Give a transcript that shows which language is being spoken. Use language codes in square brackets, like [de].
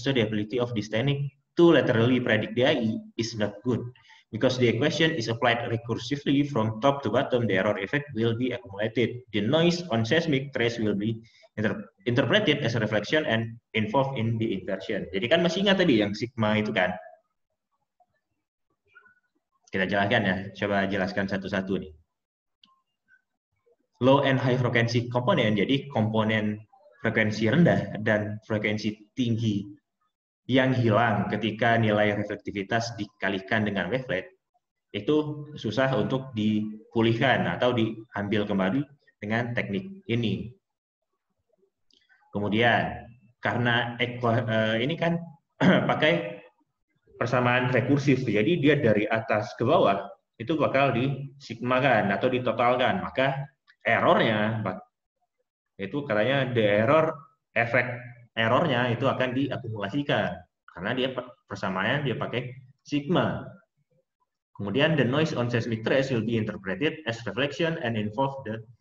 [en] So the ability of this technique to laterally predict the AI is not good because the equation is applied recursively from top to bottom. The error effect will be accumulated. The noise on seismic trace will be interpreted as a reflection and involved in the inversion. [id] Jadi kan masih ingat tadi yang sigma itu kan? Kita jelaskan ya, coba jelaskan satu-satu nih. [en] Low and high frequency [id] komponen, jadi komponen frekuensi rendah dan frekuensi tinggi yang hilang ketika nilai reflektivitas dikalikan dengan wavelet, itu susah untuk dipulihkan atau diambil kembali dengan teknik ini. Kemudian, karena ini kan pakai persamaan rekursif, jadi dia dari atas ke bawah, itu bakal disigmakan atau ditotalkan, maka errornya itu katanya [en] the error [id] efek errornya itu akan diakumulasikan karena dia persamaannya dia pakai sigma. [en] Kemudian the noise on seismic trace will be interpreted as reflection and involve the.